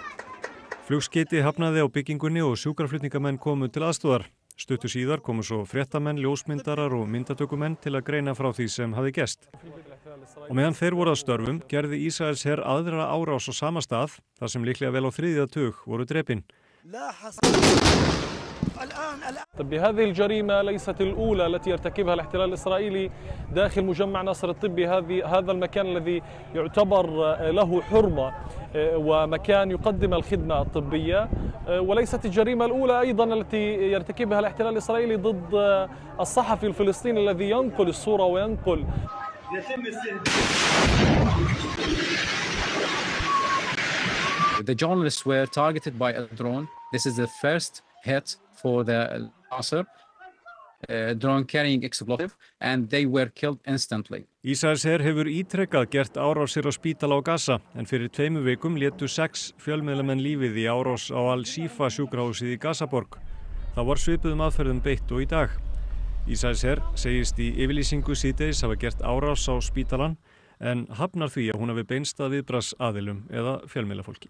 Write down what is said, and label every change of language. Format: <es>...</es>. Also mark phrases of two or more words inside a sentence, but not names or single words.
<is>Flugskeyti hafnaði á byggingunni og sjúkraflutningamenn komu til aðstoðar. Stuttu síðar komu svo fréttamenn, ljósmyndarar og myndatökumenn til að greina frá því sem hafi gerst. Og meðan þeir voru að störfum gerði Ísraels her aðra árás á sama stað, þar sem líklega vel á 3. tug voru drepin.</is> <ar>هذه الجريمة ليست الأولى التي يرتكبها الاحتلال الإسرائيلي داخل مجمع ناصر الطبي. هذا المكان الذي يعتبر له حرمة ومكان يقدم الخدمة الطبية، وليست الجريمة الأولى أيضا التي يرتكبها الاحتلال الإسرائيلي ضد الصحفي الفلسطيني الذي ينقل الصورة وينقل.</ar> <en>The journalists were targeted by a drone. This is the first hit for the Nasser drone carrying explosive, and they were killed instantly.</en> <is>Ísraels her hefur ítrekkað gert árásir á spítala á Gaza, en fyrir 2 vikum létu 6 fjölmiðlamenn lífið í árás á Al-Shifa sjúkrahúsið í Gazaborg. Það var svipuðum aðferðum beitt og í dag. Ísraels her segist í yfirlýsingu síðdegis hafa gert árás á spítalann, en hafnar því að hún hafi beinst að viðbragðsaðilum eða fjölmiðlafólki.</is>